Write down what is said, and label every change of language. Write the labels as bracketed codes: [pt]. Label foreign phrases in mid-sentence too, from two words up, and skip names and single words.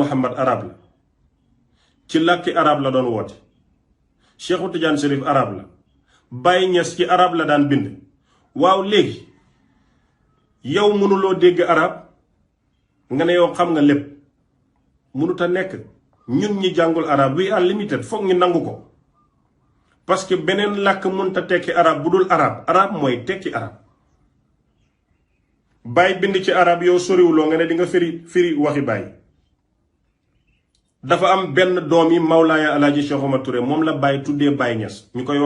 [wo] Muhammad arab la ci làkki arab la doon woote Cheikhu Tidiane Chérif arab la Baye Niass ci arab la daan bind waaw léegi yow mënuloo dégg arab nga ne yow xam nga lépp mënut a nekk ñun ñi jàngul arab [en] we are limited [wo] foog ñu nangu ko [fr] parce que [wo] beneen làkk mënut a tekki arab bu dul arab mooy tekki arab Baye bind ci arab yow soriwuloo nga ne di nga firi waxi Baye dafa am benn doom yi Mawlaaya Alaaji Cheikh Omar Touré moom la Baye tuddee Baye Niass ñu koy wax